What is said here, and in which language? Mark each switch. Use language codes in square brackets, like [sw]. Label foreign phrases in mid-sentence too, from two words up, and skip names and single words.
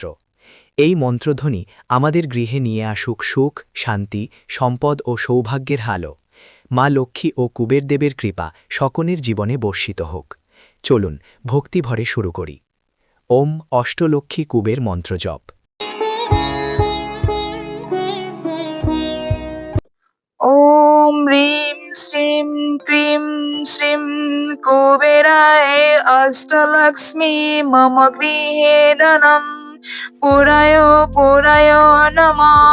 [bn] এই মন্ত্রধ্বনি আমাদের গৃহে নিয়ে আসুক সুখ, শান্তি, সম্পদ ও সৌভাগ্যের হালো। মা লক্ষ্মী ও কুবেরদেবের কৃপা সকলের জীবনে বর্ষিত হোক। চলুন ভক্তিভরে শুরু করি। ওম অষ্টলক্ষ্মী কুবের মন্ত্র জপ। [sa] ॐ ह्रीं श्रीं क्रीं श्रीं कुबेराय अष्टलक्ष्मी मम गृहे धनं पुराय नमः।